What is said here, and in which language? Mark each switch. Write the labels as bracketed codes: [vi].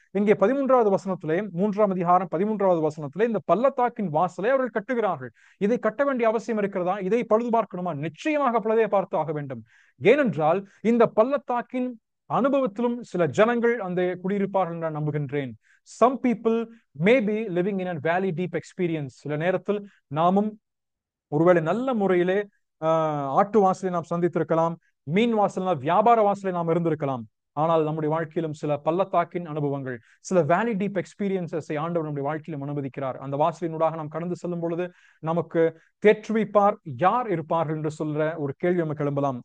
[ta] இங்கே 13வது வசனத்திலே 3ஆம் அதிகாரம் 13வது வசனத்திலே இந்த பள்ளத்தாக்கின் வாசலை அவர்கள் கட்டுகிறார்கள். இதை கட்ட வேண்டிய அவசியம் இருக்கிறதா? இதை பழுது பார்க்கணுமா? நிச்சயமாக பழுதை பார்த்து ஆக வேண்டும். ஏனென்றால் இந்த பள்ளத்தாக்கின் அனுபவத்திலும் சில ஜனங்கள் அந்த குடியிருப்பார்கள் என்று நான் நம்புகின்றேன். [en] Some people may be living in a valley deep experience. [ta] சில நேரத்தில் நாமும் ஒருவேளை நல்ல முறையிலே ஆட்டு வாசலை நாம் சந்தித்திருக்கலாம், மீன் வாசல் வியாபார வாசலை நாம் இருந்திருக்கலாம். ஆனால் நம்முடைய வாழ்க்கையிலும் சில பள்ளத்தாக்கின் அனுபவங்கள், சில வேலி டீப் எக்ஸ்பீரியன்சஸை ஆண்டவர் நம்முடைய வாழ்க்கையிலும் அனுமதிக்கிறார். அந்த வாசலினூடாக நாம் கடந்து செல்லும் பொழுது நமக்கு தேற்றுவிப்பார் யார் இருப்பார்கள் என்று சொல்ற ஒரு கேள்வி நமக்கு எழும்பலாம்.